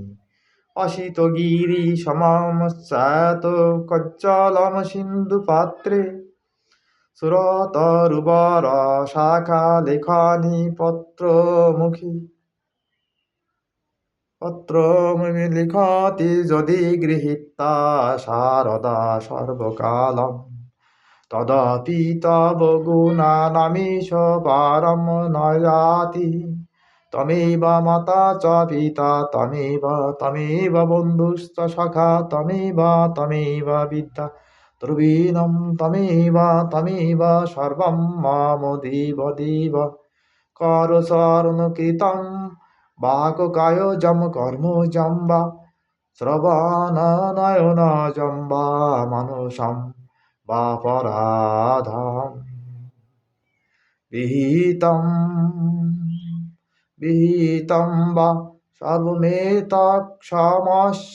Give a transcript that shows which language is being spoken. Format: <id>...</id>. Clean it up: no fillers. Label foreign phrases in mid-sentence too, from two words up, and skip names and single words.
<sa>অসিত গিরি সমম শ্বেত কজ্জলম সিন্ধু পাত্রে সুরতরুবর শাখা লেখনী পত্রমুখী। পত্রমুখী লিখতি যদি গৃহীতা শারদা সর্বকালম তদপি তব গুণানামীশ পারম নয়াতি। তমেব মাতা চ পিতা তমেব বন্ধুশ্চ সখা তমেব বিদ্যা দ্রবীণম তমেব সর্বম মম দেব দেব। করচরণকৃতম বাককায়োজম কর্মজম বা শ্রবণনয়নজম বা মানসম বা পরাধম। বিহিতম বিহিতম বা সর্বমেতৎক্ষমস্য।</sa>